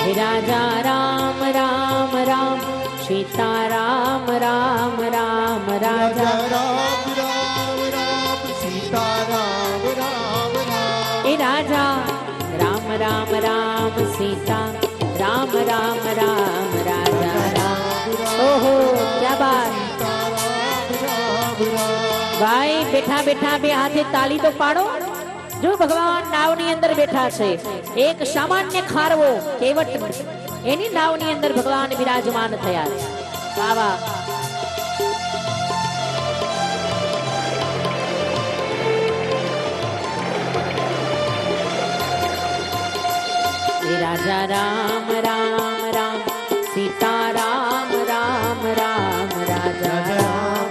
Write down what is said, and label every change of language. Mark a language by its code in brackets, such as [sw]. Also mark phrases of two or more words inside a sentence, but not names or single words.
[hi] हे राजा राम राम राम सीता राम राम राम राजा. राम राम राम सीता राम राम राम. हे राजा राम राम राम सीता राम राम राम राजा राम. ओहो क्या बात. [gu] ભાઈ બેઠા બેઠા બે હાથે તાલી તો પાડો. જો ભગવાન નાવની અંદર બેઠા છે, એક સામાન્ય ખારવો કેવટ એની નાવની અંદર ભગવાન વિરાજમાન થયા છે. વાહ વાહ. [hi] हे राजा राम राम राम सीता राम राम राम राजा राम.